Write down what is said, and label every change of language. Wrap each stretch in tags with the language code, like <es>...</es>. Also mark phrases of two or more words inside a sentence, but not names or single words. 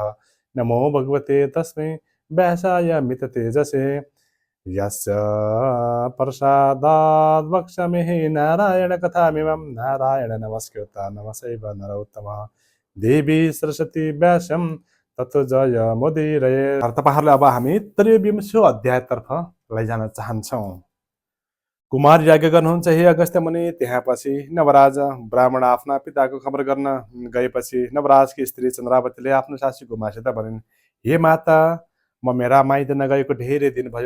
<sa>नमो भगवते तस्मै व्यासाय मिततेजसे यस्य प्रसादात् वक्ष्यामि नारायण कथामिमं नारायण नमस्कृत्य नमसैव नरोत्तमः देवी सरस्वती व्यासं ततो जय मुदीरये।</sa> <ne>तपाईहरुलाई अब हामी 23औं अध्यायतर्फ लैजान चाहन्छौँ। कुमार यज्ञ गर्नुहुन्छ हे अगस्त्य मुनि। त्यसपछि नवराज ब्राह्मण आफ्ना पिताको खबर गर्न गएपछि नवराजकी स्त्री चन्द्रावतीले आफ्नो सासू गुमासित भनिन्, हे माता, म मेरा माइत नगएको धेरै दिन भयो।</ne>